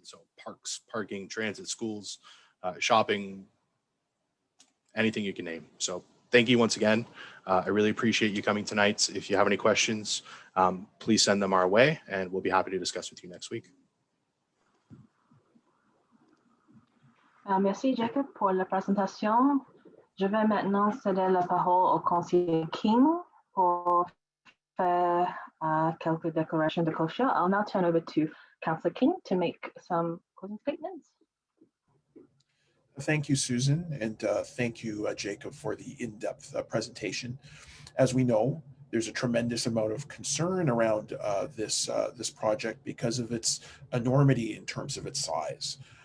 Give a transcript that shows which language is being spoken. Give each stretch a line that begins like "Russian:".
English: So parks, parking, transit, schools, shopping, anything you can name. So thank you once again. I really appreciate you coming tonight. If you have any questions, please send them our way and we'll be happy to discuss with you next week.
French: Merci Jacob pour la présentation. Je vais maintenant céder la parole au conseiller King pour faire quelques déclarations de closure.
English: I'll now turn over to Councillor King to make some closing statements. Thank you, Susan, and thank you, Jacob, for the in-depth presentation. As we know, there's a tremendous amount of concern around this project because of its enormity in terms of its size.